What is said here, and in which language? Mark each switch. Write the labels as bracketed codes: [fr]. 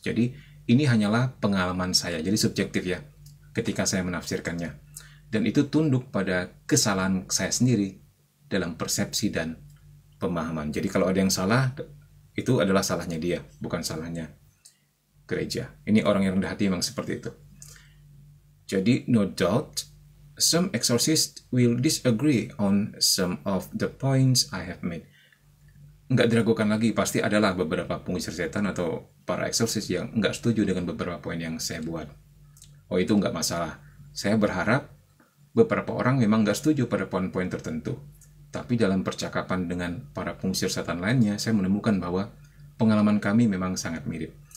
[id] Jadi, ini hanyalah pengalaman saya. Jadi subjektif ya, ketika saya menafsirkannya. Dan itu tunduk pada kesalahan saya sendiri dalam persepsi dan pemahaman. Jadi kalau ada yang salah, itu adalah salahnya dia, bukan salahnya gereja. Ini orang yang rendah hati memang seperti itu. [en] Jadi, no doubt, some exorcists will disagree on some of the points I have made. [id] Nggak diragukan lagi, pasti adalah beberapa pengusir setan atau para eksorsis yang nggak setuju dengan beberapa poin yang saya buat. Oh, itu nggak masalah. Saya berharap beberapa orang memang nggak setuju pada poin-poin tertentu. Tapi dalam percakapan dengan para pengusir setan lainnya, saya menemukan bahwa pengalaman kami memang sangat mirip.